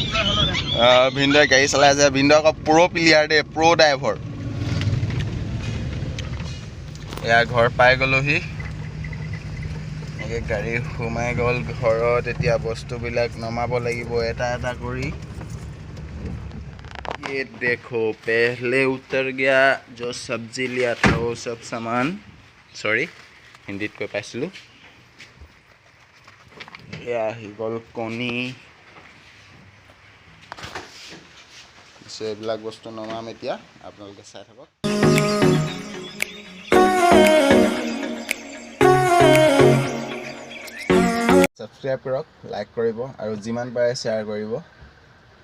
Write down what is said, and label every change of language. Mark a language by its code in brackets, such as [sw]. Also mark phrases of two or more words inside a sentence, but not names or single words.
[as] ভিনদেউৱে গাড়ী চলাই আছে। ভিনদেউ আকৌ [en] pro player [as] দেই, [en] pro driver. [as] এয়া ঘৰ পাই গ'লোহি, এনেকৈ গাড়ী সোমাই গ'ল ঘৰত। এতিয়া বস্তুবিলাক নমাব লাগিব এটা এটা কৰি। [hi] ये देखो पहले उतर गया जो सब्जी लिया था वो सब सामान, सॉरी [as] হিন্দীত কৈ পাইছিলোঁ। এয়া আহি গ'ল কণী, এইবিলাক বস্তু নমাম এতিয়া, আপোনালোকে চাই থাকক। ছাবস্ক্ৰাইব কৰক, লাইক কৰিব আৰু যিমান পাৰে শ্বেয়াৰ কৰিব।